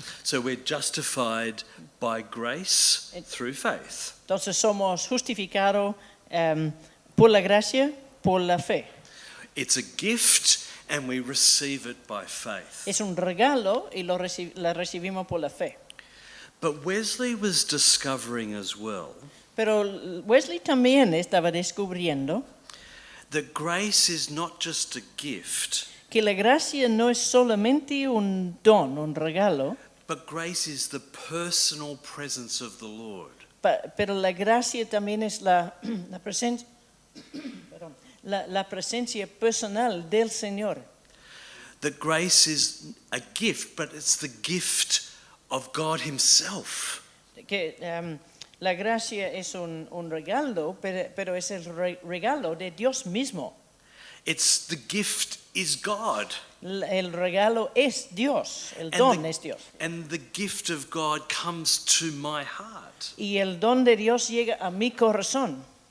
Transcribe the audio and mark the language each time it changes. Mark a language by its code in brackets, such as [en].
[en] So we're justified by grace through faith. [es] Entonces somos justificados por la gracia, por la fe. [en] It's a gift and we receive it by faith. [es] Es un regalo y la recibimos por la fe. [en] But Wesley was discovering as well [es] Pero Wesley también estaba descubriendo [en] that grace is not just a gift, [es] que la gracia no es solamente un don, un regalo, [en] but grace is the personal presence of the Lord. [es] pero la gracia también es la presencia, la presencia personal del Señor. [en] That grace is a gift, but it's the gift of God Himself. [es] Que la gracia es un regalo, pero es el regalo de Dios mismo. [en] It's the gift is God. [es] El regalo es Dios, el don es Dios. [en] And the gift of God comes to my heart. [es] Y el don de Dios llega a mi corazón.